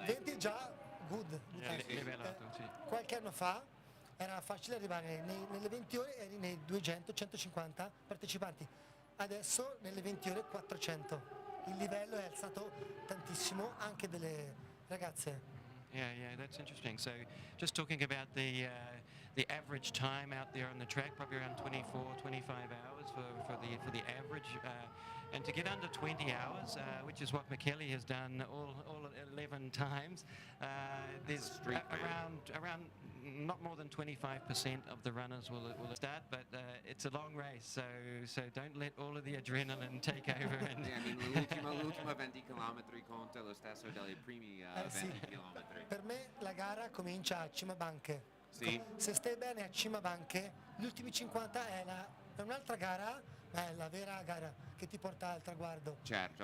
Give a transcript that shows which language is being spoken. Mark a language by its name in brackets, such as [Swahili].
[Italian] 20 è già good. Livellato, sì. Qualche anno fa era facile arrivare nelle 20 ore, eri nei 200, 150 partecipanti. Adesso nelle 20 ore 400. Il livello è alzato tantissimo, anche delle ragazze. [English] Yeah, that's interesting. So, just talking about the the average time out there on the track, probably around 24, 25 hours for the average. And to get under 20 hours, which is what Michele has done all 11 times, there's around not more than 25% of the runners will start, but it's a long race, so don't let all of the adrenaline take over. And [Italian] l'ultima 20 km conta lo stesso dei primi 20 km. Per me la gara comincia a Cima Banche. Sì. Se stai bene a Cima Banche, gli ultimi 50 è un'altra gara, ma è la vera gara che ti porta al traguardo. Certo.